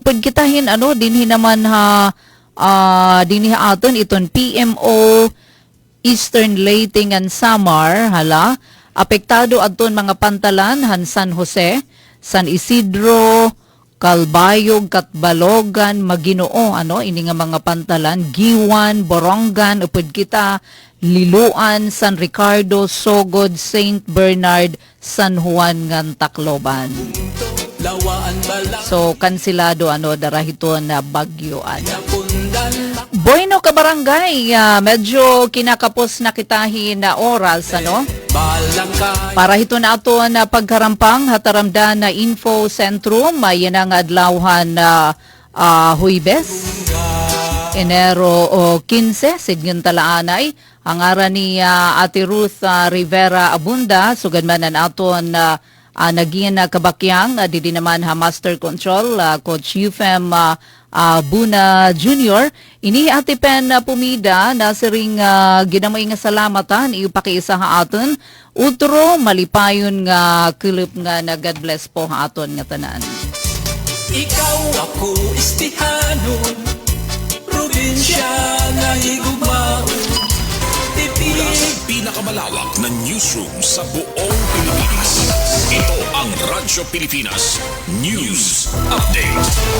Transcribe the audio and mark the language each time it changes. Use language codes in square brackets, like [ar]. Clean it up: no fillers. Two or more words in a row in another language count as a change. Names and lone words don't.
[war] Pud kitahin ano dinhi naman ha dinhi aton iton PMO Eastern Leyte ngan Samar hala apektado adton mga pantalan han San Jose, San Isidro, Calbayog, Katbalogan, Maginoo ano ini nga mga pantalan Giwan, Borongan upod kita Liloan, San Ricardo, Sogod, Saint Bernard, San Juan ngan Tacloban. So kansilado ano darahiton na Bagyo Ada. Bueno ka barangay, medyo kinakapos na kitahin na oras ano. Para hito na ato na pagkarampang hataramdan na info sentrum yan ang adlawhan na Huwebes Enero 15 sidngan talaanay ang ara ni Ate Ruth Rivera Abunda sugad man an aton naging kabakyang di naman ha Master Control Coach Yufem Buna Jr. Ini Ate Pen Pumida na siring ginamay nga salamatan ipakiisa ha aton utro malipayon nga kulip nga na [en] God bless [war] po ha aton nga tanan. Ikaw ako istihanon, probinsya nga higugmaon. [tl] Pinakamalawak na newsroom sa buong Pilipinas. Ito ang Radyo Pilipinas News Update.